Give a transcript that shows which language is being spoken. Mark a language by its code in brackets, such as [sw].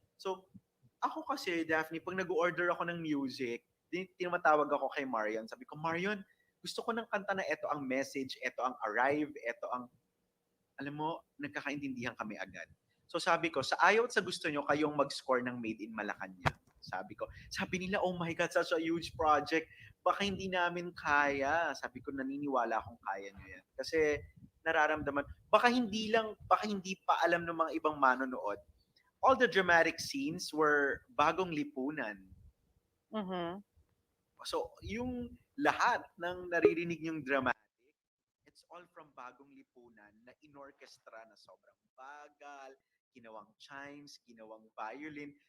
[tl] So, ako kasi, Daphne, pag nag-order ako ng music, tinatawag ako kay Marion. Sabi ko, Marion, gusto ko ng kanta na ito ang message, ito ang arrive, ito ang alam mo, nagkakaintindihan kami agad. So sabi ko, sa ayaw at sa gusto nyo, kayong mag-score ng Made in Malacanang. Sabi ko, sabi nila, [en] oh my God, such a huge project. [tl] Baka hindi namin kaya. Sabi ko, naniniwala akong kaya nyo yan. Kasi nararamdaman, baka hindi pa alam ng mga ibang manonood. [en] All the dramatic scenes were bagong lipunan. Mhm. [tl] So, yung lahat ng naririnig yung drama, [en] it's all from [tl] Bagong Lipunan na inorkestra na sobrang bagal, ginawang chimes, ginawang violin.